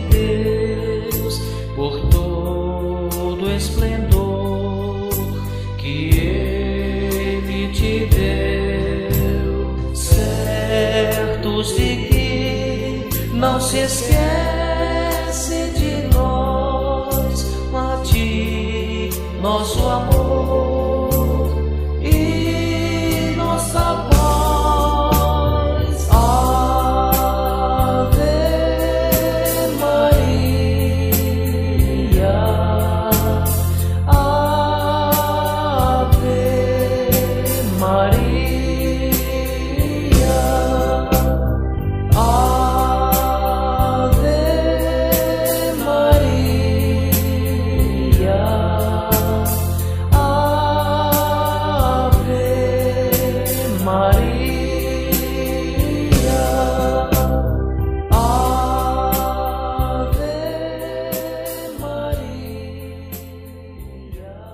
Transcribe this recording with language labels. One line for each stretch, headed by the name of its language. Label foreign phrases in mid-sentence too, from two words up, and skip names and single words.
Portuguese: Deus por todo o esplendor que Ele te deu, certos de que não se esquece de nós, a ti, nosso amor e nossa paz.
Latin: Ave Maria, Ave Maria, Ave Maria, Ave Maria, Ave Maria.